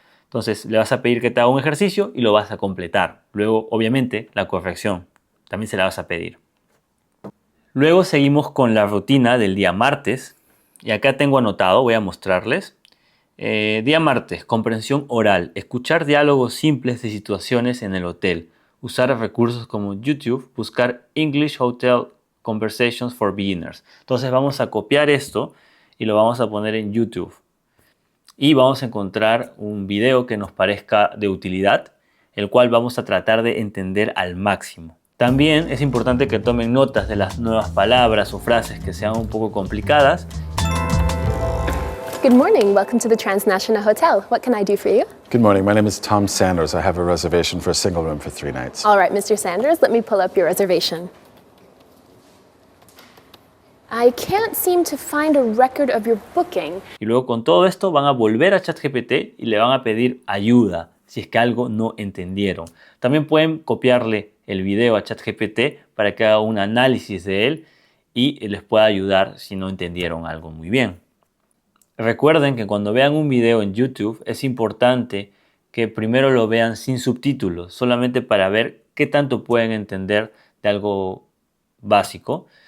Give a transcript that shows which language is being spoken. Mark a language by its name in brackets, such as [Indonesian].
[Spanish] Entonces le vas a pedir que te haga un ejercicio y lo vas a completar. Luego, obviamente, la corrección también se la vas a pedir. Luego seguimos con la rutina del día martes. Y acá tengo anotado, voy a mostrarles. Día martes, comprensión oral. Escuchar diálogos simples de situaciones en el hotel. Usar recursos como YouTube. Buscar [English] English Hotel Conversations for Beginners. [Spanish] Entonces vamos a copiar esto y lo vamos a poner en YouTube. Y vamos a encontrar un video que nos parezca de utilidad, el cual vamos a tratar de entender al máximo. También es importante que tomen notas de las nuevas palabras o frases que sean un poco complicadas. [English] Good morning. Welcome to the Transnational Hotel. What can I do for you? Good morning. My name is Tom Sanders. I have a reservation for a single room for 3 nights. All right, Mr. Sanders, let me pull up your reservation. I can't seem to find a record of your booking. [Spanish] Y luego con todo esto van a volver a ChatGPT y le van a pedir ayuda si es que algo no entendieron. También pueden copiarle el video a ChatGPT para que haga un análisis de él y les pueda ayudar si no entendieron algo muy bien. Recuerden que cuando vean un video en YouTube es importante que primero lo vean sin subtítulos, solamente para ver qué tanto pueden entender de algo básico.